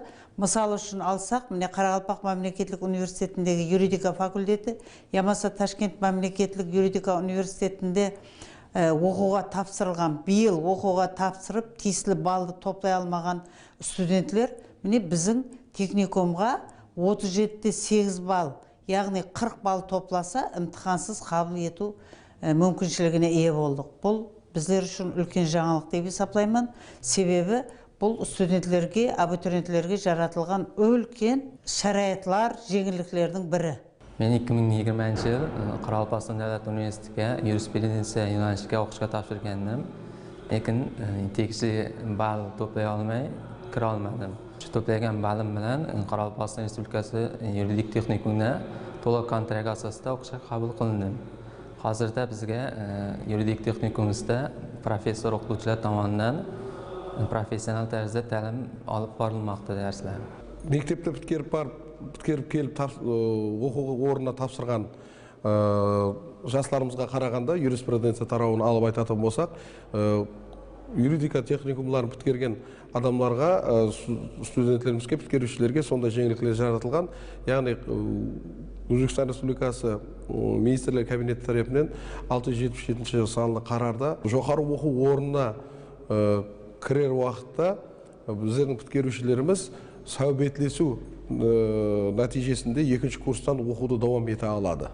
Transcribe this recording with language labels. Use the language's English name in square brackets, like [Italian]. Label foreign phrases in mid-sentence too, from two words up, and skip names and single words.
[Kara-Kalpak] Мысалы үшін алсақ, міне Қарақалпақ мемлекеттік университетіндегі юридика факультеті, ямаса Ташкент мемлекеттік юридика университетінде оқуға тапсырылған, биыл оқуға тапсырып, тиісілі балды топлай алмаған студентлер, міне біздің техникумға 37-те 8 балл, яғни 40 балл топласа, имтихансыз қабыл ету мүмкіншілігіне ие болдық. Бұл біздер үшін үлкен жаңалық деп есептеймін. Себебі бұл студенттерге, абитуриенттерге жаратылған үлкен шарайатлар, жеңілдіктердің бірі. Мен 2020 жыл [Uzbek] Қарақалпақстан Davlat Universitetiga yurisprudensiya yo'nalishiga o'qishga topshirgandim. Lekin tegishli ball to'play olmay kira olmadim. Shu to'plagan ballim bilan Qoraqalpog'iston Respublikasi yuridik texnikumida to'liq kontrakt asosida o'qishga qabul qilindim. Hozirda bizga yuridik texnikumimizda professor o'qituvchilar tomonidan professional tarzda ta'lim olib borilmoqda darslar. [Kara-Kalpak] Мектепті bitkirib kelib оқу орнына тапсырған жастарымызға қарағанда юриспруденция тарауын алып айтатын болсақ, юридика техникумларын біткерген адамларға, студенттерімізге, біткерушілерге сондай жеңілдіктер жаратылған. Яғни Өзбекстан Республикасы Министрлер кабинеті тарапынан 677 санлы қарарда жоғары оқу орнына кірер уақытта біздердің біткерушілеріміз сәубетлесу нәтижесінде екінші курстан оқуды давам ете алады.